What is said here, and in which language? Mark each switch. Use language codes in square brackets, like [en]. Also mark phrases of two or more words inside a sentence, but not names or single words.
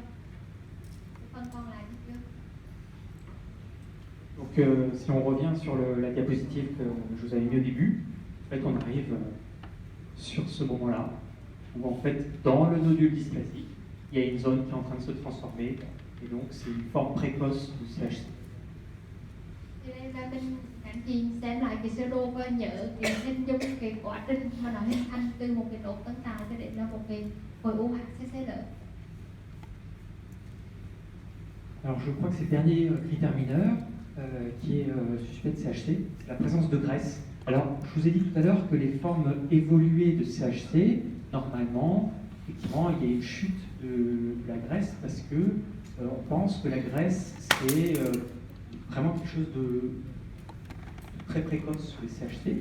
[vi] Cái phần còn lại thì chưa. [fr] Donc si on revient sur la diapositive que je vous avais mis au début, en fait on arrive sur ce moment-là, où en fait dans le nodule dysplasique, il y a une zone qui est en train de se transformer, et donc c'est une forme précoce de CHC. [vi] Thì đây là mình các anh chị xem lại cái sơ đồ và nhớ cái hình dung cái quá trình mà nó hình thành từ một cái nốt tân tạo cho đến là một cái khối u HCC lớn. [fr] Alors je crois que c'est le dernier critère mineur qui est suspect de CHC, c'est la présence de graisse. Alors je vous ai dit tout à l'heure que les formes évoluées de CHC, normalement, effectivement, il y a une chute de la graisse parce que on pense que la graisse c'est vraiment quelque chose de très précoce sur les CHC.